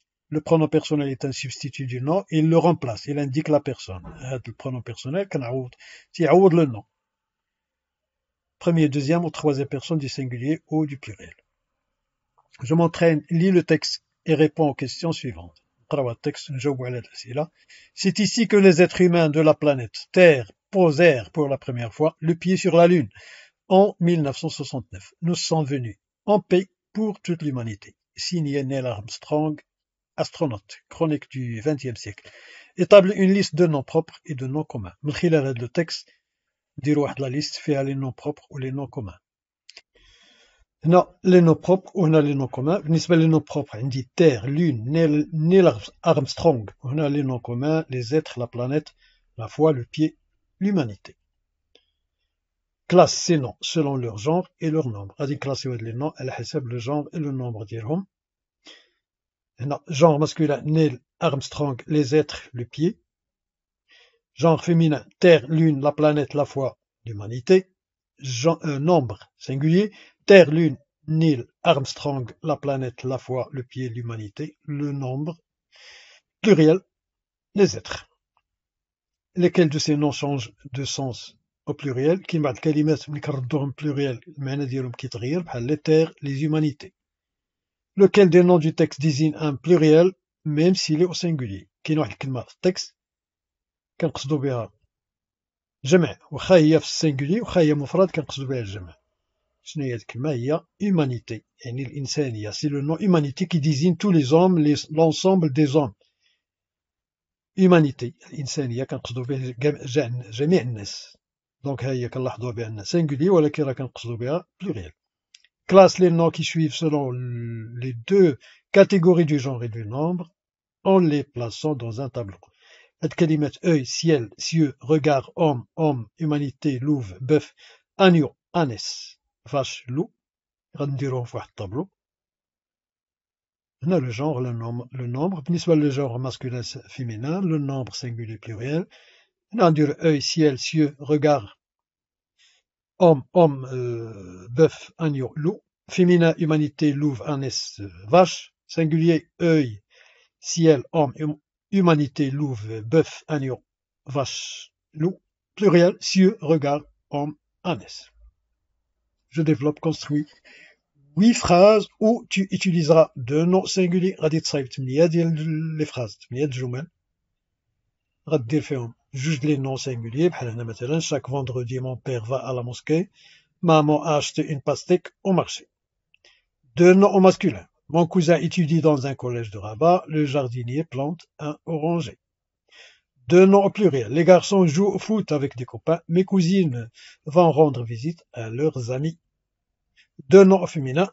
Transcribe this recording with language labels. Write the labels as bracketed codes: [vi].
[fr] Le pronom personnel est un substitut du nom, il le remplace, il indique la personne. هاد le pronom personnel كيعوض le nom. Première, deuxième ou troisième personne du singulier ou du pluriel. Je m'entraîne, lis le texte et réponds aux questions suivantes. [ar] نقراو التكست نجاوبوا على الأسئلة. [fr] C'est ici que les êtres humains de la planète Terre posèrent pour la première fois le pied sur la Lune en 1969. Nous sommes venus en paix pour toute l'humanité. Signé Neil Armstrong, astronaute, chronique du XXe siècle. Établit une liste de noms propres et de noms communs. [ar] من خلال هذا التكست نديروا واحد لا ليست فيها [fr] les noms propres ou les noms communs. هنا les noms propres وهنا les noms communs. بالنسبة les noms propres عندي Terre, Lune, Neil Armstrong. وهنا les noms communs, les êtres, la planète, la foi, le pied, l'humanité. Classe ces noms selon leur genre et leur nombre. [ar] غادي نكلاسيو هاد [fr] les noms [ar] على حسب [fr] le genre et le nombre ديالهم. هنا genre masculin Neil Armstrong, les êtres, le pied. Genre féminin Terre, Lune, la planète, la foi, l'humanité. nombre singulier, Terre, Lune, Neil Armstrong, la planète, la foi, le pied, l'humanité, le nombre, pluriel, les êtres. Lesquels de ces noms changent de sens au pluriel [ar] كاين بعض الكلمات ملي كنردوهم pluriel المعنى ديالهم كيتغير بحال [fr] les terres, les humanités. Lequel des noms du texte désigne un pluriel même s'il est au singulier. [ar] كاين واحد الكلمة في التكست كنقصدو بها جمع واخا هي في السنجولي واخا هي مفرد كنقصدو بها الجمع. شنو هي هاد الكلمة؟ هي humanité يعني الإنسانية. [fr] C'est le nom humanité qui désigne tous les hommes, l'ensemble des hommes. [ar] humanité الإنسانية كنقصدو بها جميع الناس. دونك ها هي كنلاحظوا بأن singulier ولكن راه كنقصدو بها pluriel. [fr] Classe les noms qui suivent selon les deux catégories du genre et du nombre en les plaçant dans un tableau. هاد كلمة œil, ciel, cieux, regard, homme, humanité, louve, bœuf, agneau, ânesse, vache, loup [ar] غنديروهم في واحد الطابلو. [fr] هنا le genre, le nombre بالنسبة للجور masculin féminin, le nombre singulier pluriel. هنا غنديرو œil, ciel, cieux, regard, homme, bœuf, agneau, loup. Féminin, humanité, louve, ânesse, vache. Singulier, œil, ciel, homme, humanité, louve, bœuf, agneau, vache, loup. Pluriel, cieux, regard, homme, ânesse. Je développe, construis 8 phrases où tu utiliseras deux noms singuliers. [ar] غادي تصايب 8 ديال لي phrases, 8 الجمل غدير فيهم جوج لي noms singuliers بحال هنا مثلا [fr] chaque vendredi mon père va à la mosquée. Maman a acheté une pastèque au marché. Deux noms au masculin. Mon cousin étudie dans un collège de Rabat. Le jardinier plante un oranger. Deux noms au pluriel. Les garçons jouent au foot avec des copains. Mes cousines vont rendre visite à leurs amis. Deux noms au féminin.